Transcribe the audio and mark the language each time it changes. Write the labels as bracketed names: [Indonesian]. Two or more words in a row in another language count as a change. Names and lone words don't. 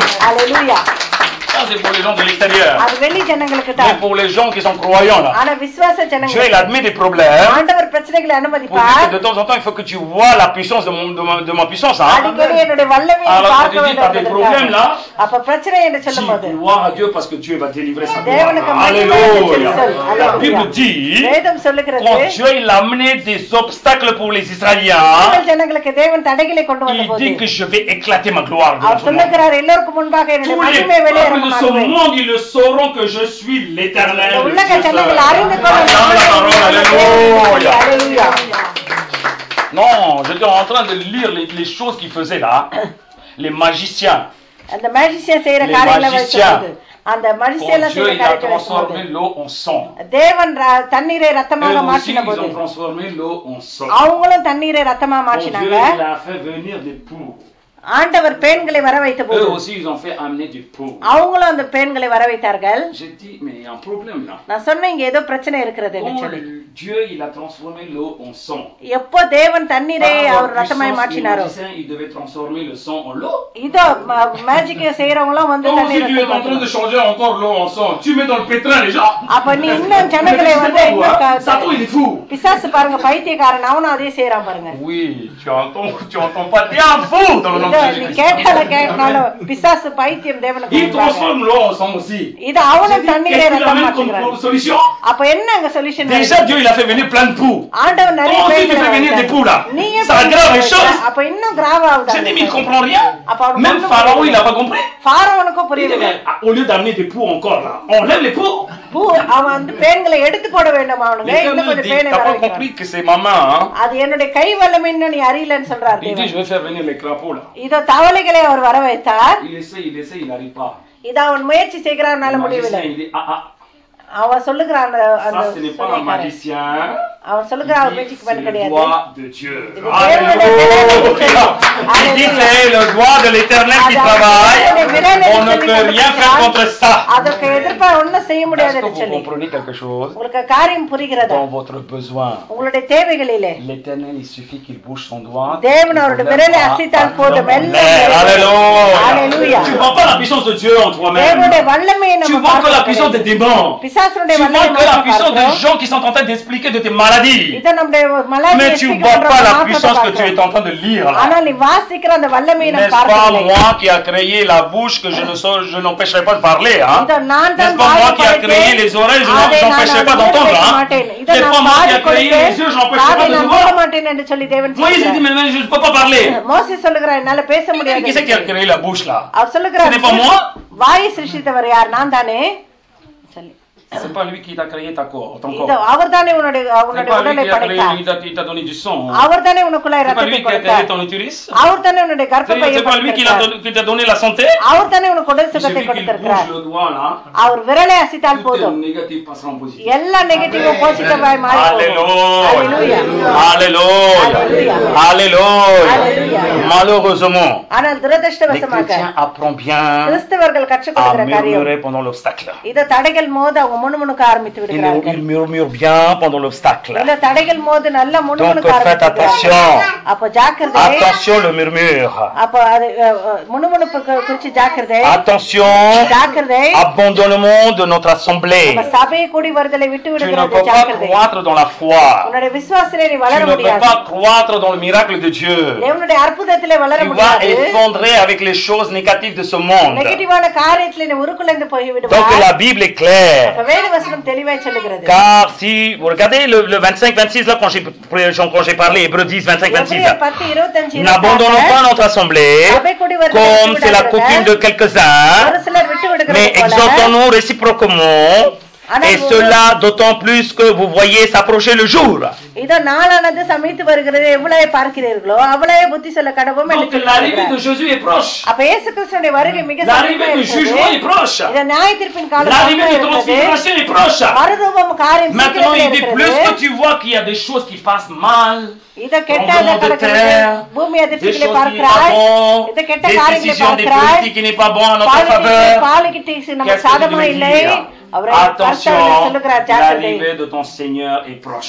[Tamil] அல்லேலூயா [French] Ça, c'est pour les gens de l'extérieur. [Tamil] அது வெளி ஜனங்களுக்கு [French] Mais [Tamil] தான் [French] pour les gens qui sont croyants, là, [Tamil] ஆனா விசுவாச [French] Dieu, il [Tamil] ஜனங்களுக்கு [French] admet des problèmes. [Tamil] ஆண்டவர் பிரச்சனைகளை [French] Pour [Tamil] அனுமதிப்பார் [French] dire que de temps en temps, il faut que tu vois la puissance de ma puissance. Hein. [Tamil] அடிக்கடி என்னுடைய வல்லமையை [French] Alors, [Tamil] பார்க்க [French] quand tu dis que tu as des [Tamil] வேண்டும் [French] problèmes là, [Tamil] அப்ப பிரச்சனை என்று சொல்லும் போது [French] dis gloire à Dieu parce que Dieu va délivrer sa [Tamil] தேவனுக்கு [French] gloire. [Tamil] மகிமை என்று சொல்லி [French] Alléluia. [Tamil] சொல். [French] La [Tamil] அல்லேலூயா. [French] Bible dit, [Tamil] வேதம் சொல்லுகிறது [French] quand Dieu il a amené des obstacles pour les Israéliens, [Tamil] இஸ்ரவேல் ஜனங்களுக்கு தேவன் தடைகளை கொண்டு [French] il [Tamil] வந்தபோது [French] dit que je vais éclater ma gloire devant [Tamil] அவர் [French] tout le monde. [Tamil] சொல்லுகிறார் எல்லோருக்கும் முன்பாக என்னுடைய [French] Tous les [Tamil] மகிமை வெளியேற [French] peuples de ce monde, ils le sauront que je suis l'éternel. [Tamil] இந்த [French] le [Tamil] உலக [French] Dieu [Tamil] ஜனங்கள் [French] seul. [Tamil] அறிந்து [French] Acclame la parole, alléluia. [Tamil] அல்லேலூயா. [French] Non, j'étais en train de lire les choses qu'ils faisaient là. Les magiciens. [Tamil] அந்த மேஜிசியன் செய்யற [French] Les [Tamil] காரியங்களை [French] magiciens. [Tamil] வைக்கும்போது அந்த மஜிசியன் [French] Quand Dieu [Tamil] செய்யற [French] il a [Tamil] காரியத்தை [French] transformé [Tamil] வைக்கும்போது [French] l'eau en sang. [Tamil] தேவன் தண்ணீரை ரத்தமாக [French] Eux aussi, [Tamil] மாற்றின [French] ils [Tamil] போது [French] ont transformé l'eau en sang. [Tamil] அவங்களும் தண்ணீரை ரத்தமா [French] Quand Dieu [Tamil] மாற்றினாங்க [French] il a fait venir des poux. [Tamil] ஆண்டவர் பெண்களை வர வைத்த போது [French] Eux aussi, ils ont fait amener des poux. [Tamil] அவங்களும் அந்த பெண்களை வர வைத்தார்கள் [French] J'ai dit, mais il y a un problème là. [Tamil] நான் சொன்னேன் இங்க ஏதோ பிரச்சனை இருக்கிறது [French] Quand [Tamil] சொல்லி [French] Dieu il a transformé l'eau en sang. [Tamil] எப்போ தேவன் தண்ணீரை [French] Par [Tamil] அவர் [French] leur [Tamil] ரத்தமாய் [French] puissance, les [Tamil] மாற்றினாரோ [French] magiciens, ils devaient transformer le sang en l'eau. [Tamil] இதோ மேஜிக் செய்யறவங்களும் வந்து [French] Donc, si [Tamil] தண்ணீரை [French] tu es en train de changer encore l'eau en sang, tu mets dans le pétrin les gens. [Tamil] அப்ப நீ இன்னும் ஜனங்களை [French] Mais [Tamil] வந்து [French] c'est pas moi. Satan, il est fou. [Tamil] பிசாசு பாருங்க பைத்தியக்காரன் அவனும் அதே செய்யறான் பாருங்க [French] Oui, tu entends pas, t'es un fou dans le nom [Tamil] இதோ [French] de [Tamil] நீ [French] Jésus-Christ. [Tamil] கேட்டால கேட்டாலும் பிசாசு பைத்தியம் தேவனுக்கு [French] Il [Tamil] முன்பாக. [French] transforme l'eau en sang aussi. [Tamil] இது [French] J'ai [Tamil] அவனும் [French] dit, [Tamil] தண்ணீரை [French] qu'est-ce qu'il [Tamil] ரத்தம் [French] amène comme [Tamil] மாற்றுகிறான் [French] solution? [Tamil] அப்ப என்ன அங்க சொல்யூஷன் [French] Déjà, Dieu, il a fait venir plein de poux. [Tamil] ஆண்டவர் நிறைய [French] Toi aussi, tu [Tamil] பேர்களை [French] fais venir des [Tamil] வைத்தார். [French] poux là. [Tamil] நீயே [French] Ça aggrave les choses. [Tamil] அப்ப இன்னும் கிராவ் ஆகுது [French] J'ai dit, mais il comprend rien. [Tamil] அப்ப அவனுக்கு [French] Même [Tamil] ஒண்ணும் [French] Pharaon, il [Tamil] புரியல. [French] n'a pas compris. [Tamil] ஃபாரோனுக்கும் [French] Il dit, [Tamil] புரியல [French] mais, au lieu d'amener des poux encore là, on lève les poux. [Tamil] பூ அவன் வந்து பேன்களை எடுத்து போட வேண்டும் அவனுங்க இன்னும் [French] L'Éternel [Tamil] கொஞ்சம் [French] dit, [Tamil] பேனை [French] t'as [Tamil] வர [French] pas [Tamil] வைக்கிறான். [French] compris que c'est ma main. Hein? [Tamil] அது என்னுடைய கை வல்லமைன்னு நீ அறியலன்னு சொல்றாரு [French] Il dit, [Tamil] தேவன் [French] je vais faire venir les crapauds là. [Tamil] இதோ தவளைகளை அவர் வர வைத்தார் [French] Il n'arrive pas. [Tamil] இத அவன் முயற்சி செய்கிறானால [French] Le [Tamil] முடியவில்லை [French] magicien, il dit, ah, [Tamil] அவன் சொல்லுகிறான் அந்த [French] ça ce n'est pas un [Tamil] சூனியக்காரன். [French] magicien. [Tamil] அவன் சொல்லுகிறான் அவர் [French] Il dit, [Tamil] மேஜிக் [French] c'est [Tamil] பண்ண [French] le [Tamil] கிடையாது [French] doigt de Dieu. [Tamil] இது [French] Alléluia. [Tamil] தேவனுடைய விரல் என்று சொல்லி. [French] Il dit, c'est le doigt de l'Éternel qui travaille. On ne peut rien faire contre ça. [Tamil] அதற்கு எதிர்ப்பா ஒண்ணும் செய்ய [French] Est-ce [Tamil] முடியாது [French] que [Tamil] என்று [French] vous [Tamil] சொல்லி [French] comprenez quelque chose [Tamil] உங்களுக்கு காரியம் புரிகிறதா [French] dans votre besoin? [Tamil] உங்களுடைய தேவைகளிலே [French] L'Éternel, il suffit qu'il bouge son doigt. [Tamil] தேவன் அவருடைய விரலை அசைத்தால் போதும் எல்லாம் [French] Alléluia. Alléluia. Tu ne vois pas la puissance de Dieu en toi-même. [Tamil] தேவனுடைய வல்லமையை [French] Tu [Tamil] நம்ம [French] vois que la [Tamil] பார்க்க [French] puissance des [Tamil] முடியாது. [French] démons. [Tamil] பிசாசுடைய [French] Tu vois [Tamil] வல்லமையை [French] que la [Tamil] நம்ம [French] puissance des [Tamil] பார்க்கிறோம். [French] gens qui sont en train d'expliquer de tes maladies. [Tamil] இத நம்முடைய மலாடி [French] Mais tu ne vois pas la puissance que tu es en train de lire là. [Tamil] ஆனா நீ வாசிக்கிற அந்த வல்லமையை நம்ம [French] N'est-ce pas [Tamil] பார்க்கவில்லை [French] moi qui a créé la bouche que je n'empêcherai pas de parler, hein? [Tamil] இத நான் தான் [French] N'est-ce pas moi qui a créé les oreilles, je n'empêcherai pas d'entendre, hein? [Tamil] இத [French] C'est pas [Tamil] நான் [French] moi qui [Tamil] பாடி [French] a créé les yeux, je n'empêcherai [Tamil] காதை [French] pas de [Tamil] நான் [French] voir. [Tamil] மூட மாட்டேன் என்று சொல்லி தேவன் [French] Moïse il dit, [Tamil] சொல்கிறார். [French] mais je ne peux pas parler. [Tamil] மோசே சொல்லுகிறார் என்னால பேச முடியாது [French] Qui c'est qui a créé la bouche là? [Tamil] அவர் சொல்லுகிறார் [French] Ce n'est pas moi. [Tamil] வாயை சிருஷ்டித்தவர் யார் நான் தானே [French] C'est pas lui qui t'a créé ton [Tamil] இது [French] corps. [Tamil] அவர்தானே [French] C'est [Tamil] உன்னுடைய [French] pas lui [Tamil] உடலை [French] qui t'a créé, [Tamil] படைத்தார். [French] il t'a donné du sang. [Tamil] அவர்தானே உனக்குள்ள [French] C'est pas [Tamil] ரத்தத்தை [French] lui qui a créé [Tamil] கொடுத்தார். [French] ton utérus. [Tamil] அவர்தானே உன்னுடைய கர்ப்பப்பையை [French] C'est pas lui qui [Tamil] கொடுத்திருக்கிறார். [French] qui t'a donné la santé. [Tamil] அவர்தானே உனக்கு உடல் [French] Il [Tamil] சுகத்தை [French] suffit qu'il [Tamil] கொடுத்திருக்கிறார். [French] bouge le doigt là, [Tamil] அவர் விரலை அசைத்தால் [French] tout [Tamil] போதும், [French] est négatif passera en positif. [Tamil] எல்லா நெகட்டிவும் பாசிட்டிவாய் மாறி போகும். [French] Alléluia. Alléluia. Alléluia. Alléluia. Alléluia. Malheureusement, [Tamil] ஆனால் [French] les [Tamil] துரதிர்ஷ்டவசமாக [French] chrétiens apprennent bien [Tamil] கிறிஸ்தவர்கள் [French] à [Tamil] கற்றுக்கொள்கிற காரியம் [French] murmurer pendant l'obstacle. [Tamil] இத தடைகள் மோது அவங்க முணுமுணுக்க ஆரம்பித்து விடுகிறார்கள். [French] Ils murmurent bien pendant l'obstacle. [Tamil] இந்த தடைகள் மோது நல்ல [French] Donc [Tamil] முணுமுணுக்க [French] faites [Tamil] ஆரம்பிக்கிறார்கள். [French] attention. [Tamil] அப்ப ஜாக்கிரதை. [French] Attention le murmure. [Tamil] அப்ப அது முணுமுணுப்பு குறிச்சு ஜாக்கிரதை. [French] Attention. [Tamil] ஜாக்கிரதை. [French] Abandonnement de notre assemblée. [Tamil] நம்ம சபை கூடி வருதலை விட்டு [French] Tu ne [Tamil] விடுகிறது [French] peux pas [Tamil] ஜாக்கிரதை. [French] croître dans la foi. [Tamil] உன்னுடைய விசுவாசத்திலே நீ [French] Tu [Tamil] வளர [French] ne peux [Tamil] முடியாது. [French] pas croître dans le miracle de Dieu. [Tamil] தேவனுடைய அற்புதத்திலே வளர [French] Tu vas [Tamil] முடியாது. [French] effondrer avec les choses négatives de ce monde. [Tamil] நெகட்டிவான காரியத்திலே நீ உருக்குலைந்து போய் [French] Donc [Tamil] விடுவாய். [French] la Bible est claire. [Tamil] அப்ப வேத வசனம் தெளிவாய் சொல்லுகிறது. [French] Car si vous regardez le 25-26 là quand j'ai parlé, Hébreux 10, 25-26 là, 10:25 n'abandonnons pas notre assemblée comme c'est la coutume de quelques-uns, [Tamil] ஒரு சிலர் விட்டு [French] mais [Tamil] விடுகிறது போல. [French] exhortons-nous réciproquement, et cela d'autant plus que vous voyez s'approcher le jour. [Tamil] இதோ நாளானது சமீத்து வருகிறது, எவ்வளவு பார்க்கிறீர்களோ அவ்வளவு புத்தி சொல்ல கடவும் என்று [French] Donc l'arrivée de Jésus est proche. [Tamil] அப்ப இயேசு கிறிஸ்துவின் வருகை மிக [French] L'arrivée du jugement est proche. [Tamil] இது நியாயத்தீர்ப்பின் காலம் [French] L'arrivée de transfiguration est proche. [Tamil] மறுரூபம் காரியம் [French] Maintenant il dit plus que [Tamil] இருக்கிறது. [French] tu vois qu'il y a des choses qui passent mal, [Tamil] இத கெட்டாத [French] tremblement de [Tamil] கடக்கிறது, [French] terre, [Tamil] பூமி [French] des [Tamil] அதிர்ச்சிகளை [French] choses qui n'est [Tamil] பார்க்கிறாய், [French] pas bon, [Tamil] இத கெட்ட [French] des [Tamil] காரியங்களை [French] décisions des [Tamil] பார்க்கிறாய், [French] politiques qui n'est pas bon à notre faveur. [Tamil] பாலிடிக்ஸ் நம்ம [French] Qu'est-ce que [Tamil] சாதமா [French] tu [Tamil] இல்லை, [French] veux dire? [Tamil] அவரை [French] Attention, [Tamil] சொல்லுகிறார் ஜாக்கிரதை. [French] l'arrivée de ton Seigneur est proche.